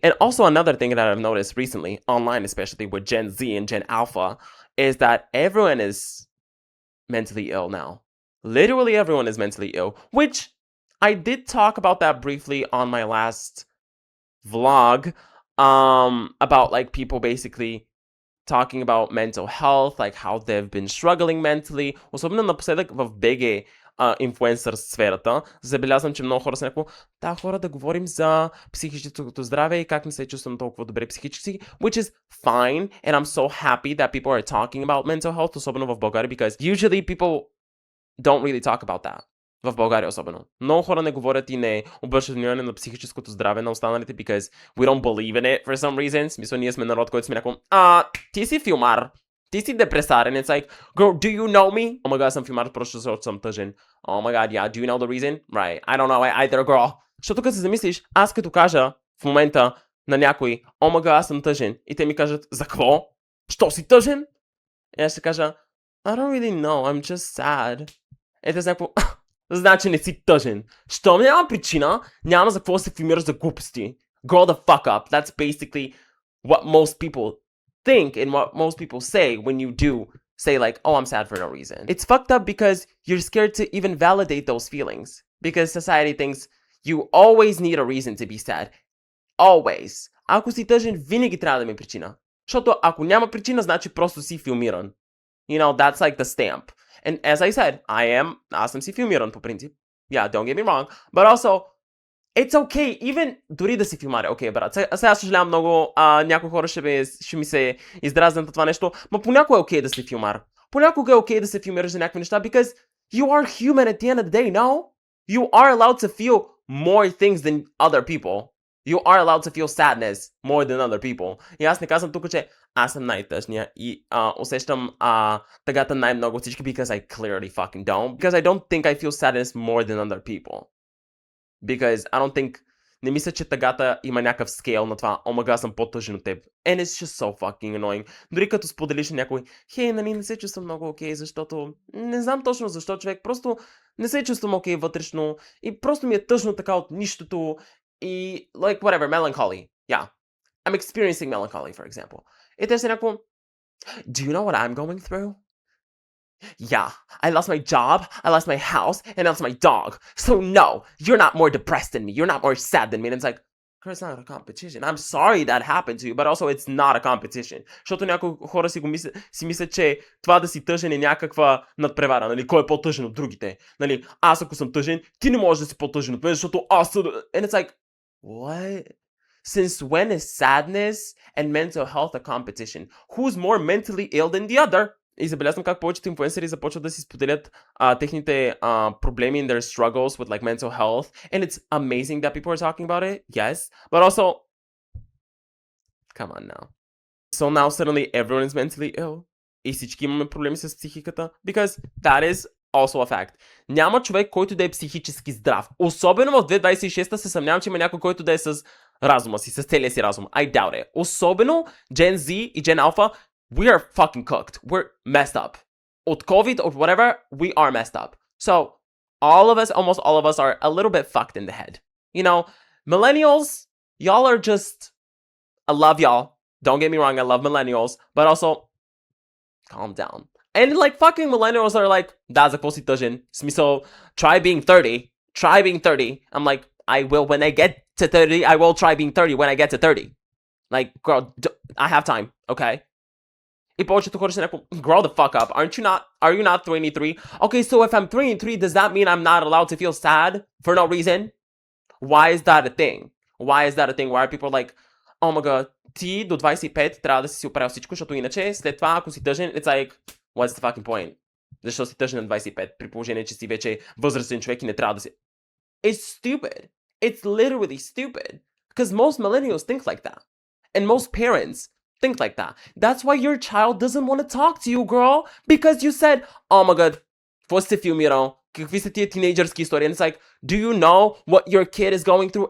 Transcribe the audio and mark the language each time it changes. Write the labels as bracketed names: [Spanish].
[English] And also another thing that I've noticed recently, online especially with Gen Z and Gen Alpha, is that everyone is mentally ill now. Literally everyone is mentally ill, which I did talk about that briefly on my last vlog, about like people basically talking about mental health, like how they've been struggling mentally. [Bulgarian] Особено напоследък в БГ инфлуенсър сферата, забелязвам, че много хора са някакво, да, хора, да говорим за психическото здраве и как не се чувствам толкова добре психически, [English] which is fine, and I'm so happy that people are talking about mental health, [Bulgarian] особено в България, [English] because usually people don't really talk about that. [Bulgarian] В България особено. Много хора не говорят и не обръщат внимание на психическото здраве на останалите, [English] because we don't believe in it for some reason. [Bulgarian] Смисъл, ние сме народ, който сме някакво, ти си филмар, ти си депресарен. [English] It's like, girl, do you know me? Oh my god, [Bulgarian] съм филмар, просто защото съм тъжен. [English] Oh my god, yeah, do you know the reason? Right, I don't know either, girl. [Bulgarian] Защото като се замислиш, аз като кажа в момента на някой, [English] oh my god, [Bulgarian] аз съм тъжен, и те ми кажат, за какво? Що си тъжен? И аз ще кажа, [English] I don't really know, I'm just sad. [Bulgarian] И те са някакво, значи не си тъжен. Щом няма причина, няма за какво да се филмираш за глупости. [English] Grow the fuck up. That's basically what most people think and what most people say when you do say like, oh, I'm sad for no reason. It's fucked up because you're scared to even validate those feelings. Because society thinks you always need a reason to be sad. Always. [Bulgarian] Ако си тъжен, винаги трябва да има причина. Защото ако няма причина, значи просто си филмиран. [English] You know, that's like the stamp. And as I said, [Bulgarian] аз съм си филмиран по принцип. [English] Yeah, don't get me wrong. But also, it's okay, even [Bulgarian] дори да си филмаря. Okay, брат, сега съжалявам много, някои хора ще ми се издразнат от това нещо, но понякога е okay да си филмар. Понякога е okay да се филмираш за някакви неща, [English] because you are human at the end of the day, no? You are allowed to feel more things than other people. You are allowed to feel sadness more than other people. [Bulgarian] И аз не казвам тук, че аз съм най-тъжния и усещам тъгата най-много от всички, [English] because I clearly fucking don't. Because I don't think I feel sadness more than other people. Because I don't think... [Bulgarian] Не мисля, че тъгата има някакъв скейл на това. О, мага, съм по-тъжен от теб. [English] And it's just so fucking annoying. [Bulgarian] Дори като споделиш на някой, хей, нали не се чувствам много окей, защото... Не знам точно защо, човек. Просто не се чувствам окей вътрешно. И просто ми е тъжно така от нищото. [English] И, like, whatever, melancholy. Yeah. I'm experiencing melancholy, for example. [Bulgarian] И те са някакво, [English] do you know what I'm going through? Yeah, I lost my job, I lost my house, and I lost my dog. So no, you're not more depressed than me. You're not more sad than me. And it's like, it's not a competition. I'm sorry that happened to you, but also it's not a competition. [Bulgarian] Защото някои хора си мислят, че това да си тъжен е някаква надпревара. Нали? Кой е по-тъжен от другите? Нали? Аз ако съм тъжен, ти не можеш да си по-тъжен от мен, защото аз съм... [English] And it's like, what? Since when is sadness and mental health a competition? Who's more mentally ill than the other? [Bulgarian] И забелязвам как повечето инфлуенсъри започват да си споделят техните проблеми [English] and their struggles with like mental health. And it's amazing that people are talking about it. Yes. But also, come on now. So now suddenly everyone is mentally ill. [Bulgarian] И всички имаме проблеми с психиката. [English] Because that is also a fact. [Bulgarian] Няма човек, който да е психически здрав. Особено в 2026 се съмнявам, че има някой, който да е с разума си, с целия си разум. [English] I doubt it. [Bulgarian] Особено [English] Gen Z и Gen Alpha, we are fucking cooked. We're messed up. От COVID or whatever, we are messed up. So, all of us, almost all of us are a little bit fucked in the head. You know, millennials, y'all are just... I love y'all. Don't get me wrong, I love millennials. But also, calm down. And like fucking millennials are like, [Bulgarian] да, за какво си тъжен? Смисъл, [English] try being 30. Try being 30. I'm like, I will when I get to 30. I will try being 30 when I get to 30. Like, girl, I have time, okay? [Bulgarian] И повечето хора ще някакво, [English] grow the fuck up. Are you not 23? Okay, so if I'm 23, does that mean I'm not allowed to feel sad for no reason? Why is that a thing? Why is that a thing? Why are people like, oh my god, [Bulgarian] ти до 25 трябва да си оправил всичко, защото иначе след това, ако си тъжен, [English] it's like, what's the fucking point? [Bulgarian] Защо си тъжен на 25, при положение, че си вече възрастен човек и не трябва да си... [English] It's stupid. It's literally stupid. Because most millennials think like that. And most parents think like that. That's why your child doesn't want to talk to you, girl. Because you said, oh my god, [Bulgarian] какво сте филмирал? Какви са тия тинейджърски истории? [English] And it's like, do you know what your kid is going through?